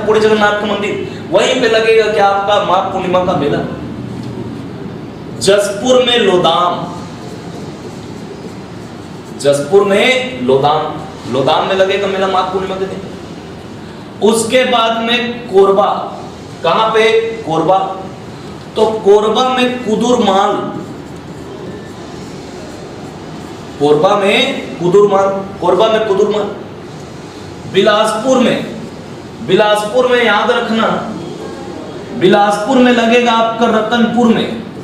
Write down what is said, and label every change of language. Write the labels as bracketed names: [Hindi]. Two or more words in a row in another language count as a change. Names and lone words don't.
[Hindi] कोड़ी जगन्नाथ का मंदिर वहीं पे लगेगा क्या? आपका माघ पूर्णिमा का मेला। जसपुर में लोदाम, जसपुर में लोदाम, लोदाम में लगेगा मेला माघ पूर्णिमा के दिन। उसके बाद में कोरबा। कहां पे? कोरबा। तो कोरबा में कुदुरमाल, कोरबा में कुदुरमाल, कोरबा में कुदुरमाल। बिलासपुर में, बिलासपुर में याद रखना, बिलासपुर में लगेगा आपका रतनपुर में।